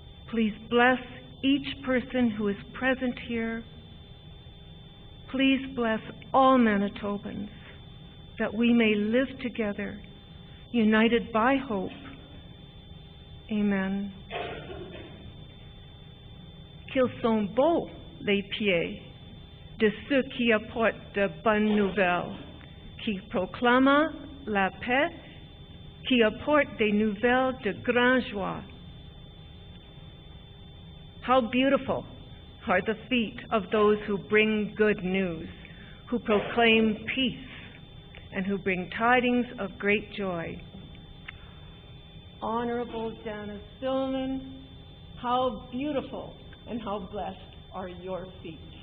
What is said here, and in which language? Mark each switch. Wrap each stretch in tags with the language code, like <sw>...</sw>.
<en>Please bless each person who is present here. Please bless all Manitobans, that we may live together, united by hope. Amen.</en> <fr>Qu'ils sont beaux les pieds de ceux qui apportent de bonnes nouvelles, qui proclament la paix, qui apportent des nouvelles de grande joie.</fr> <en>How beautiful are the feet of those who bring good news, who proclaim peace and who bring tidings of great joy. Honorable Janice Stillman, how beautiful and how blessed are your feet.</en>